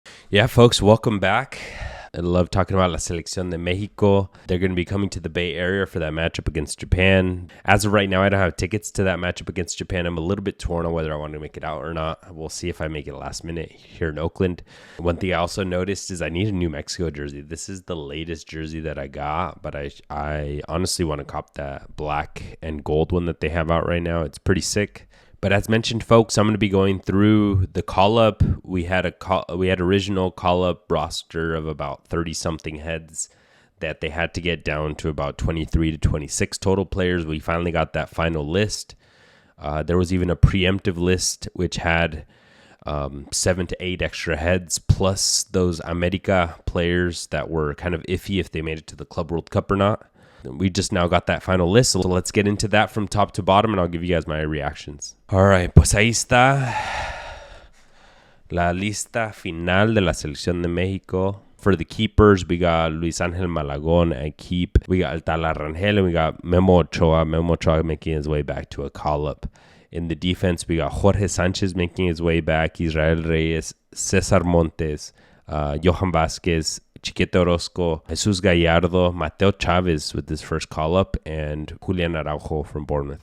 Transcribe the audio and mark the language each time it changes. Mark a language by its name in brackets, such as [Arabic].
[English] Yeah, folks, welcome back. I love talking about La Selección de México. They're going to be coming to the Bay Area for that matchup against Japan. As of right now, I don't have tickets to that matchup against Japan. I'm a little bit torn on whether I want to make it out or not. We'll see if I make it last minute here in Oakland. One thing I also noticed is I need a new Mexico jersey. This is the latest jersey that I got, but I honestly want to cop that black and gold one that they have out right now. It's pretty sick. But as mentioned, folks, I'm going to be going through the call-up. We had original call-up roster of about 30-something heads that they had to get down to about 23 to 26 total players. We finally got that final list. There was even a preemptive list, which had 7 to 8 extra heads, plus those America players that were kind of iffy if they made it to the Club World Cup or not. We just now got that final list, so let's get into that from top to bottom, and I'll give you guys my reactions. All right, [Spanish] pues ahí está la lista final de la Selección de México. [English] For the keepers, we got Luis Ángel Malagón at keep. We got Altala Rangel, and we got Memo Ochoa. Memo Ochoa making his way back to a call-up. In the defense, we got Jorge Sanchez making his way back, Israel Reyes, Cesar Montes, Johan Vázquez, Chiquete Orozco, Jesus Gallardo, Mateo Chavez with his first call-up, and Julian Araujo from Bournemouth.